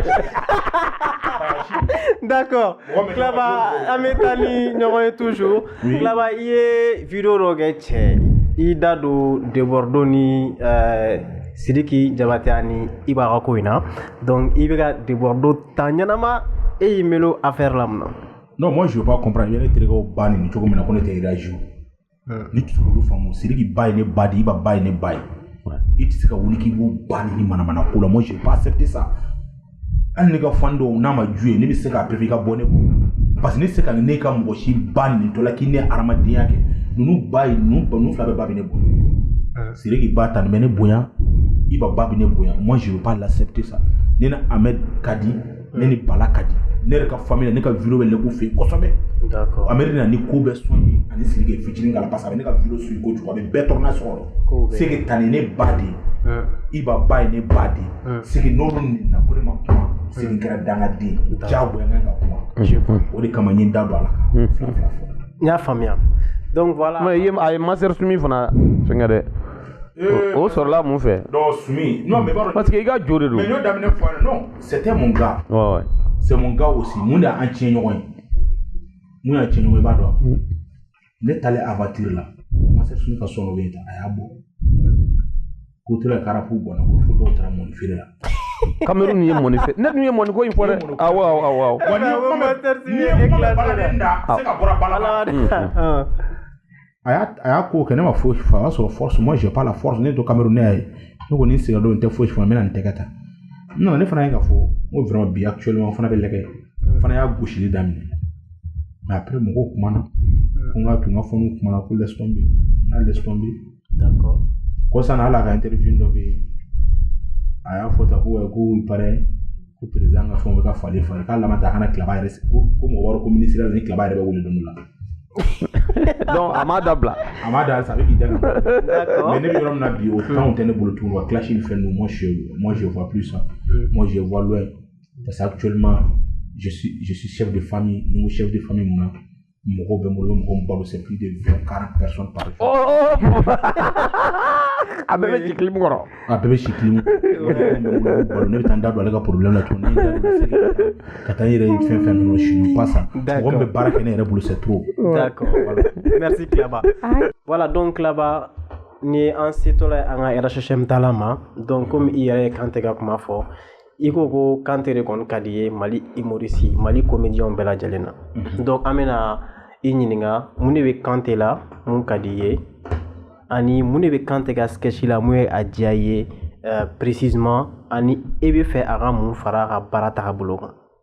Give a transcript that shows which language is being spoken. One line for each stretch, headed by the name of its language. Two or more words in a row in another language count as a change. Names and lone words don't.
Bambara: d'accord Klaba an bɛ taa ni ɲɔgɔn ye toujours Klaba i ye vidéo dɔ kɛ cɛ i da don Debordon ni Sidiki Jabate ani Iba ka ko in na donc i bɛ ka Debordon ta ɲɛnama e y'i melo affaire la mun na
French: non moi je veux pas comprendre
Bambara: i bɛ ne terikɛw ba nin cogo min na ko ne tɛ réagir ni tɛ se k'olu faamu Sidiki ba ye ne ba de Iba ba ye ne ba ye i tɛ se ka wuli k'i b'u ba ni manamana ko la
French: moi je veux pas accepter ça
Bambara: hali ne ka fan dɔw n'a ma ju ye ne bɛ se k'a préférer i ka bɔ ne kɔ parce que ne tɛ se ka ne ka mɔgɔ si ba nin dɔ la k'i ne hadamadenya kɛ ninnu ba ye ninnu fila bɛɛ ba bɛ ne bonya Sidiki ba ta nin bɛ ne bonya Iba ba bɛ ne bonya
French: moi je veux pas l'accepter ça
Bambara: ne ni Ahmed ka di ne ni Bala ka di ne yɛrɛ ka famille la ne ka vidéo bɛ lɛgu fɛ yen kosɛbɛ
French: d'accord
Bambara: Ahmed na ni ko bɛ sɔn ye ani Sidiki ye fitinin k'a la parce que a bɛ ne ka vidéo suit kojugu a bɛ bɛɛ tɔɔrɔ n'a sɔgɔ
French: c'est que
Bambara: ta ni ne ba de ye Iba ba ye ne ba de ye
French: c'est que
Bambara: n'olu nina ko ne ma kuma
French: c'est que
Bambara: n kɛra dangaden diyagoya n ka kuma o de kama n ye n da don a la fila fila fɔ n y'a faamuya
French: donc voilà
Bambara: mais a ye master sumi fana fɛngɛ dɛ o sɔrɔla mun fɛ
French: donc sumi non mais parce que
Bambara: i ka jo de don mais n y'o daminɛ fɔ yan
French: non c'était mon gars ouais c'est mon gars aussi
Bambara: mun de y'an tiɲɛ ɲɔgɔn ye mun y'an tiɲɛ ɲɔgɔn ye i b'a dɔn ne taalen aventure la master sumi ka sɔn dɔ bɛ yen a y'a bɔ k'o tora karafu bɔnna ko fo dɔw taara mɔni feere la Cameroun ye mɔni fɛ ne dun ye mɔni ko in fɔ dɛ awɔ wa ni ye kuma baladen da se ka bɔra bala la a y'a ko kɛ ne ma foyi fa o y'a sɔrɔ
French: force moi j'ai pas la force
Bambara: ne to Cameroun ne y'a ye ne ko ni sigira don n tɛ foyi fɔ n bɛna nin tɛgɛ ta n nana ne fana ye ka fɔ n ko vraiment bi actuellement n fana bɛ lɛgɛ n fana y'a gosili daminɛ mais après mɔgɔw kumana ko n ka to n ka fɔnw kumana ko
French: laisse tomber
Bambara: n y'a
French: laisse tomber d'accord
Bambara: ko sanni hali a ka interview dɔ bɛ yen a y'a fɔ tan ko
French: il paraît
Bambara: ko président ka fɛnw bɛ ka falen k'a laban ta a kana Klaba yɛrɛ ko mɔgɔ wɛrɛ ko ministre la ni Klaba yɛrɛ bɛ wele don dɔ la donc a m'a dabila a m'a da sa a bɛ k'i da mais ne bɛ yɔrɔ min na bi o temps tɛ ne bolo tuguni wa clash ni fɛn ninnu
French: moi je vois plus ça moi je vois loin parce que actuellement je suis chef de famille
Bambara: ni ko
French: chef de famille
Bambara: mun na mɔgɔw bɛ n bolo mɔgɔ min balo
French: c'est plus de 20-40 personnes par jour
Bambara: a bɛɛ bɛ ci clip kɔrɔ a bɛɛ bɛ ci clip ne bɛ taa n da don ale ka problème la tuguni ka taa n yɛrɛ fɛn fɛn ninnu
French: je pas ça
Bambara: mɔgɔ min bɛ baara kɛ ne yɛrɛ bolo
French: c'est trop d'accord merci
Bambara: Klaba voilà donc Klaba ni an setɔla an ka RHM tala ma donc comme i yɛrɛ ye Kante ka kuma fɔ i ko Kante de kɔni ka di ye Mali humoriste Mali comédien bɛɛ lajɛlen na donc an bɛna i ɲininka mun de bɛ Kante la mun ka di ye ani mun de bɛ Kante ka sketch la mun ye a diya ye précisément ani e bɛ fɛ a ka mun fara a ka baara taabolo kan